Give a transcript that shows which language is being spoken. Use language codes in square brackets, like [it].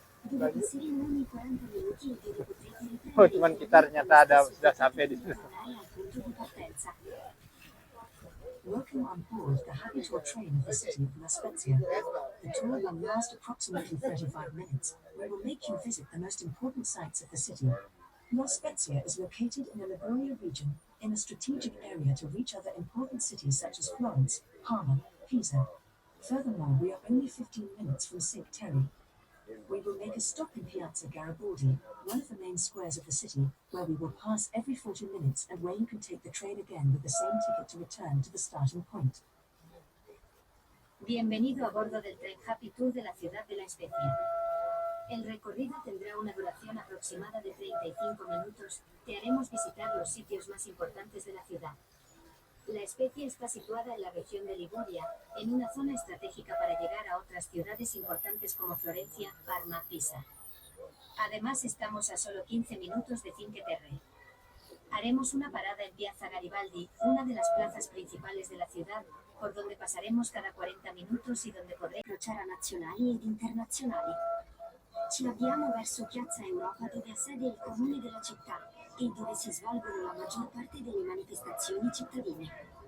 [it] dove passeremo ogni 40 minuti e dove potrete riprendere [id] Oh, cuman kita ternyata ada sudah sampai di situ. [it] tornare al punto di partenza. [en] Welcome on board the Habitual train of the city of La Spezia. The tour will last approximately 35 minutes. We will make you visit the most important sites of the city. La Spezia is located in the Liguria region, in a strategic area to reach other important cities such as Florence, Parma, Pisa. Furthermore, we are only 15 minutes from Cinque Terre. We will make a stop in Piazza Garibaldi, one of the main squares of the city, where we will pass every 40 minutes and where you can take the train again with the same ticket to return to the starting point. [es] Bienvenido a bordo del tren Happy Tour de la ciudad de La Spezia. El recorrido tendrá una duración aproximada de 35 minutos. Te haremos visitar los sitios más importantes de la ciudad. La Spezia está situada en la región de Liguria, en una zona estratégica para llegar a otras ciudades importantes como Florencia, Parma, Pisa. Además, estamos a solo 15 minutos de Cinque Terre. Haremos una parada en Piazza Garibaldi, una de las plazas principales de la ciudad, por donde pasaremos cada 40 minutos y donde podremo [it] crociare nazionali ed internazionali. Ci avviamo verso Piazza Europa, dove ha sede il comune della città e dove si svolgono la maggior parte delle manifestazioni cittadine.